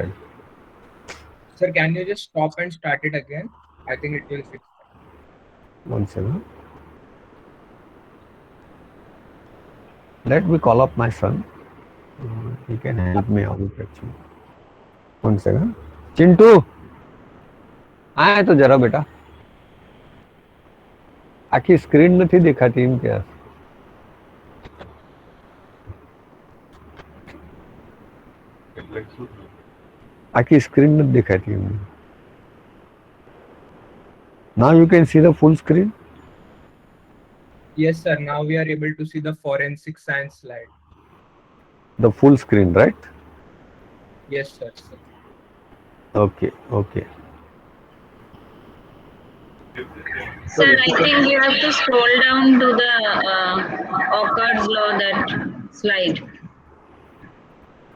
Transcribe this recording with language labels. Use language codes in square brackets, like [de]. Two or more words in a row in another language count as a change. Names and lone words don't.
[en] Sir, can you just stop and start it again? I think it will fix that. One second. Let me call up my son. He can help me out actually. One second. [hi] चिंटू आए तो जरा बेटा [gu] આખી સ્ક્રીન નથી દેખાતી એમ કે આખી સ્ક્રીન નથી દેખાતી એમ [en] Now you can see the full screen. Yes, sir. Now we are able to see the forensic science slide. The full screen, right? Yes, sir. Okay. Sir, I think you have to scroll down to the Occam's law, that slide.